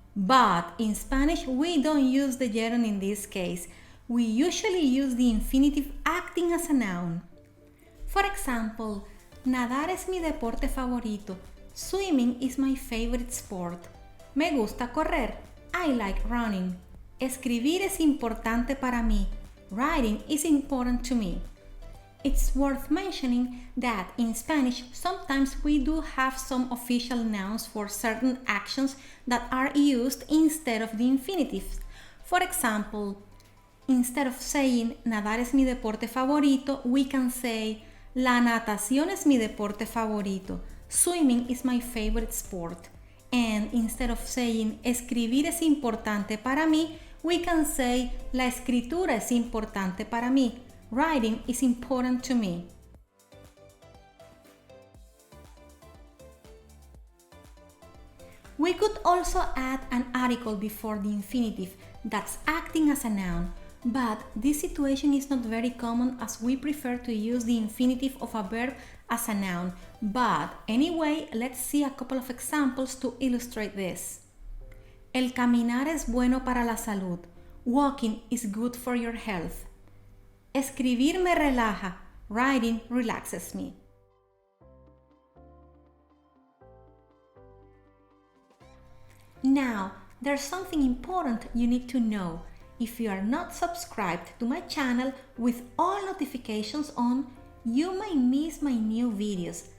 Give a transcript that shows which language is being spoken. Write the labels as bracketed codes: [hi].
[en] But in Spanish, we don't use the gerund in this case. We usually use the infinitive acting as a noun. For example, [es] nadar es mi deporte favorito. [en] Swimming is my favorite sport. [es] Me gusta correr. [en] I like running. [es] Escribir es importante para mí. [en] Writing is important to me. It's worth mentioning that in Spanish, sometimes we do have some official nouns for certain actions that are used instead of the infinitives. For example, instead of saying [es] nadar es mi deporte favorito, [en] we can say [es] la natación es mi deporte favorito. [en] Swimming is my favorite sport. And instead of saying [es] escribir es importante para mí, [en] we can say [es] la escritura es importante para mí. [en] Writing is important to me. We could also add an article before the infinitive that's acting as a noun, but this situation is not very common as we prefer to use the infinitive of a verb as a noun. But anyway, let's see a couple of examples to illustrate this. [es] El caminar es bueno para la salud. [en] Walking is good for your health. [es] Escribir me relaja. [en] Writing relaxes me. Now, there's something important you need to know. If you are not subscribed to my channel with all notifications on, you may miss my new videos.